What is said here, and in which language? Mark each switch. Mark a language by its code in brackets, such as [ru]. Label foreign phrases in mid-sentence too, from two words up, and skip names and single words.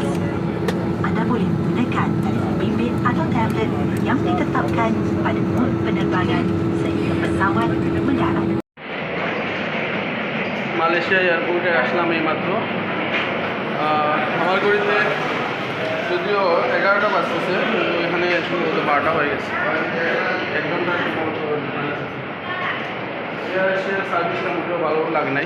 [ms] Anda boleh menggunakan telefon bimbit atau tablet yang ditetapkan pada mod penerbangan sehingga pesawat mendarat. [bn] মালয়েশিয়া এয়ারপোর্টে আসলাম এই মাত্র। আমার ঘড়িতে যদিও 11টা বাজতেছে, কিন্তু এখানে সম্ভবত 12টা হয়ে গেছে। 1 ঘন্টা সার্ভিসটা মোটেও ভালো লাগে নাই।